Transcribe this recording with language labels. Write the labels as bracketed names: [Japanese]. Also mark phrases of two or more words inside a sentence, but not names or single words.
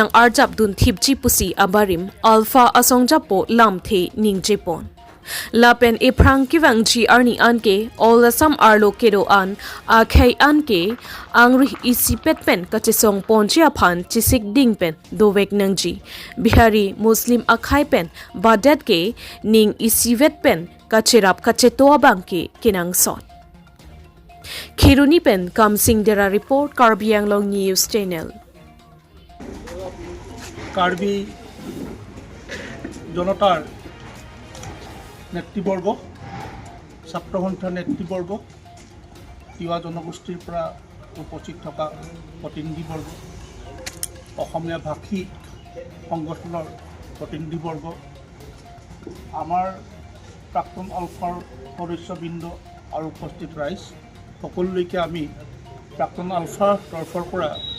[Karbi] arjap dun thipchi pusi abarim alpha asongjapo lamthe ningjepon Lapen eprang kewang chi arni anke all asam arlo kedo an akhai anke angri isi petpen kate song ponchia phan chisik dingpen dowek nangji bihari muslim akhai pen badet ke ning isi vetpen kachirap kachetoa bangki kinang sot. Khiruni pen Kamsing Dera report Karbi Anglong News Channel. [Assamese] Karbi জনতাৰ নেতৃবৰ্গ ছাত্ৰ সন্থাৰ নেতৃবৰ্গ তিৱা জনগোষ্ঠীৰ পৰা উপস্থিত থকা প্ৰতিনিধিবৰ্গ অসমীয়া ভাষী সংগঠনৰ প্ৰতিনিধিবৰ্গ আমাৰ প্ৰাক্তন আলফাৰ সদস্যবৃন্দ আৰু উপস্থিত ৰাইজ সকলোলৈকে আমি প্ৰাক্তন আলফাৰ তৰফৰ পৰা